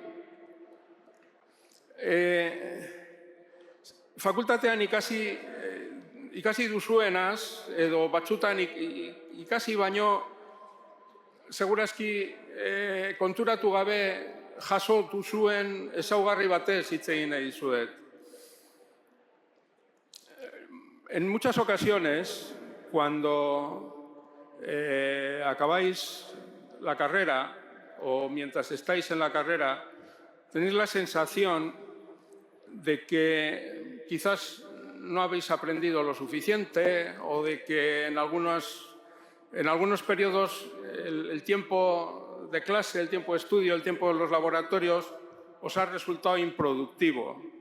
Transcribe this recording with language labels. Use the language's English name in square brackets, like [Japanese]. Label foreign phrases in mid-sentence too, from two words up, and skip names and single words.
[Basque] fakultatean ikasi duzuenaz, edo batzutan ikasi baino, segurazki konturatu gabe jaso duzuen ezaugarri batez hitz egin nahi dizuet. [Spanish] En muchas ocasiones, cuando acabáis la carrera o mientras estáis en la carrera, tenéis la sensación de que quizás no habéis aprendido lo suficiente o de que en algunos periodos el tiempo de clase, el tiempo de estudio, el tiempo de los laboratorios os ha resultado improductivo.